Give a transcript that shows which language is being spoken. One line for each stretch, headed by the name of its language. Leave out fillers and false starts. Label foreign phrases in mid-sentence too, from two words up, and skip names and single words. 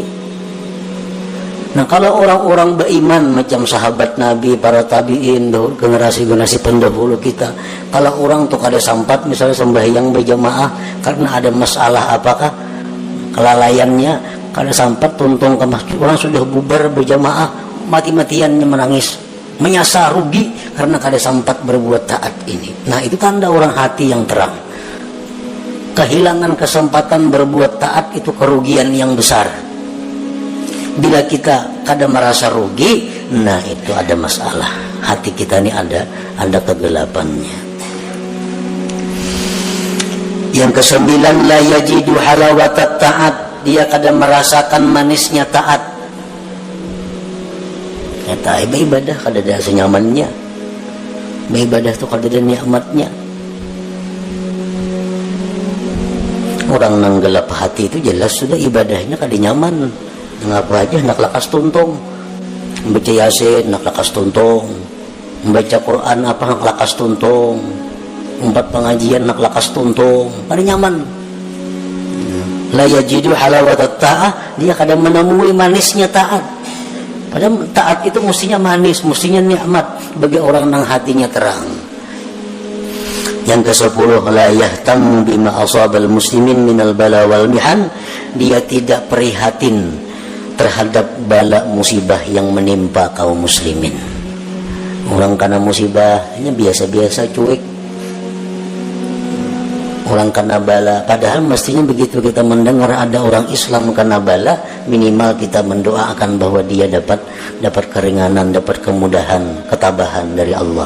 Banjar: Nah, kalau orang-orang beriman macam sahabat Nabi, para tabi'in, generasi-generasi pendahulu kita, kalau orang tuh kada sempat misalnya sembahyang berjamaah karena ada masalah apakah kelalaiannya, kada sempat tuntung ke masjid, orang sudah bubar berjamaah, mati-matiannya menangis, menyasar rugi karena kada sempat berbuat taat ini.
Indonesian: Nah, itu tanda orang hati yang terang. Kehilangan kesempatan berbuat taat itu kerugian yang besar.
Banjar: Bila kita kada merasa rugi, nah itu ada masalah.
Indonesian: Hati kita ini ada kegelapannya. Yang kesembilan,
Arabic: لا يجد حلاوة الطاعة,
Banjar: dia kada merasakan manisnya taat. Kata ibadah kada ada senyamannya. Ibadah itu kada ada nikmatnya. Orang nang gelap hati itu jelas sudah ibadahnya kada nyaman. Ngapa aja nak lakas tuntung, membaca yasin nak lakas tuntung, membaca Quran apa nak lakas tuntung, empat pengajian nak lakas tuntung, pada nyaman.
Arabic: لا يجد حلاوة الطاعة,
Indonesian: dia kadang menemui manisnya taat. Padahal taat itu mestinya manis, mestinya nikmat bagi orang yang hatinya terang. Yang ke-10,
Arabic: لا يهتم بما أصاب المسلمين من البلاء والمحن,
Indonesian: dia tidak prihatin terhadap bala musibah yang menimpa kaum muslimin. Orang kena musibahnya biasa-biasa, cuek. Orang kena bala, padahal mestinya begitu kita mendengar ada orang Islam kena bala, minimal kita mendoakan bahwa dia dapat keringanan, dapat kemudahan, ketabahan dari Allah.